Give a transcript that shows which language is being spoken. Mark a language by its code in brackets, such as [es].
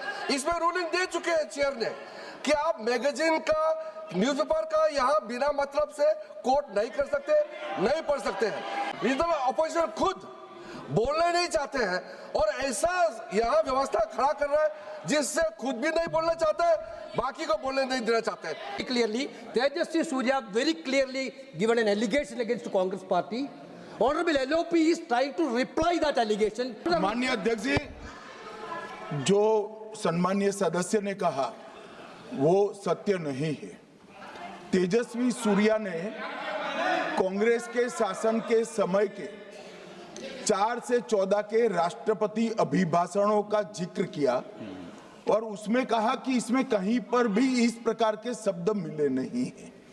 [hi] इसमें रूलिंग दे चुके हैं चेयर ने कि आप मैगजीन का, न्यूज़पेपर का यहाँ बिना मतलब से कोट नहीं कर सकते, नहीं पढ़ सकते हैं। लीडर अपोजिशन खुद बोलने नहीं चाहते हैं और ऐसा यहाँ व्यवस्था खड़ा कर रहा है जिससे खुद भी नहीं बोलना चाहता है, बाकी को बोलने नहीं देना चाहते हैं। [en] Clearly, Tejaswi Surya very clearly given an allegation against the Congress party. Honorable LOP is trying to reply that allegation. [hi] माननीय अध्यक्ष जी, जो सम्मानीय सदस्य ने कहा वो सत्य नहीं है। तेजस्वी सूर्या ने कांग्रेस के शासन के समय के 4 से 14 के राष्ट्रपति अभिभाषणों का जिक्र किया और उसमें कहा कि इसमें कहीं पर भी इस प्रकार के शब्द मिले नहीं हैं।